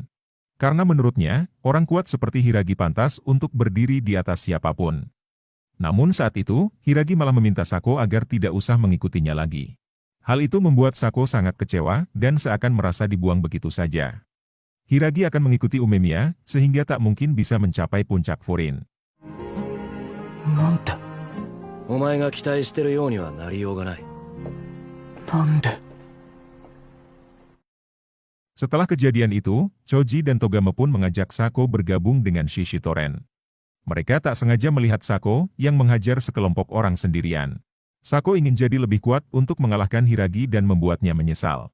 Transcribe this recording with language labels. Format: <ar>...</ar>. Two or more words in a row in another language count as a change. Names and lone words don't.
<id>Karena menurutnya, orang kuat seperti Hiragi pantas untuk berdiri di atas siapapun. Namun saat itu, Hiragi malah meminta Sako agar tidak usah mengikutinya lagi. Hal itu membuat Sako sangat kecewa dan seakan merasa dibuang begitu saja. Hiragi akan mengikuti Umemiya, sehingga tak mungkin bisa mencapai puncak Furin.</id> <ja>なんて、お前が期待してるようにはなりようがない。なんで。</ja> <id>Setelah kejadian itu, Choji dan Togama pun mengajak Sako bergabung dengan Shishitoren. Mereka tak sengaja melihat Sako yang menghajar sekelompok orang sendirian. Sako ingin jadi lebih kuat untuk mengalahkan Hiragi dan membuatnya menyesal.</id>